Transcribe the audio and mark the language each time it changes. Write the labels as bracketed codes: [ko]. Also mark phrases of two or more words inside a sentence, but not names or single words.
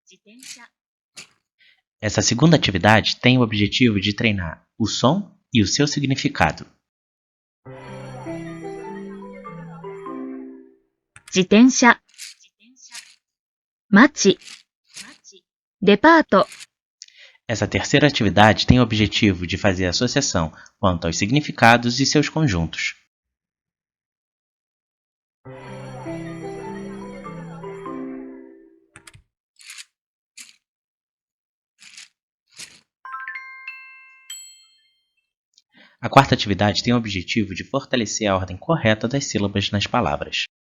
[pt] Essa segunda atividade tem o objetivo de treinar o som e o seu significado. [ja] 自転車、街、デパート、 [pt] Essa terceira atividade tem o objetivo de fazer associação quanto aos significados e seus conjuntos. A quarta atividade tem o objetivo de fortalecer a ordem correta das sílabas nas palavras.